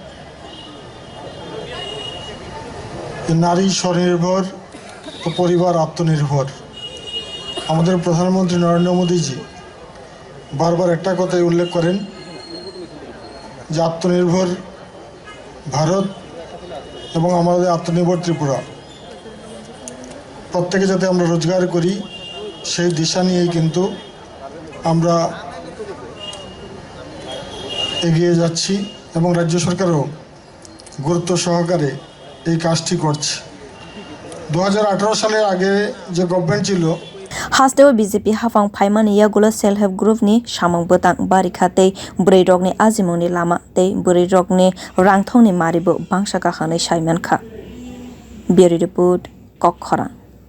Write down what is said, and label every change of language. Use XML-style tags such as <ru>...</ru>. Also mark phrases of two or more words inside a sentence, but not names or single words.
<bn>নারী স্বনির্ভর ও পরিবার আত্মনির্ভর আমাদের প্রধানমন্ত্রী নরেন্দ্র মোদীজি বারবার একটা কথাই উল্লেখ করেন যে আত্মনির্ভর ভারত এবং আমাদের আত্মনির্ভর ত্রিপুরা প্রত্যেকে যাতে আমরা রোজগার করি সেই দিশা নিয়েই কিন্তু আমরা এগিয়ে যাচ্ছি এবং রাজ্য সরকারও গুরুত্ব সহকারে এই কাজটি করছে 2018 সালের আগে যে গভর্নমেন্ট ছিল</bn> <trp>hasteo BJP hafang phaimani yagulo</trp> <en>self help group</en> <trp>ni samang botang bari khatei buri rok ni ajimung ni lama tei buri rok ni rangthong ni maribo bangsa ka khanai saiman kha</trp> <en>Bureau report</en> <trp>Kokkhara।</trp>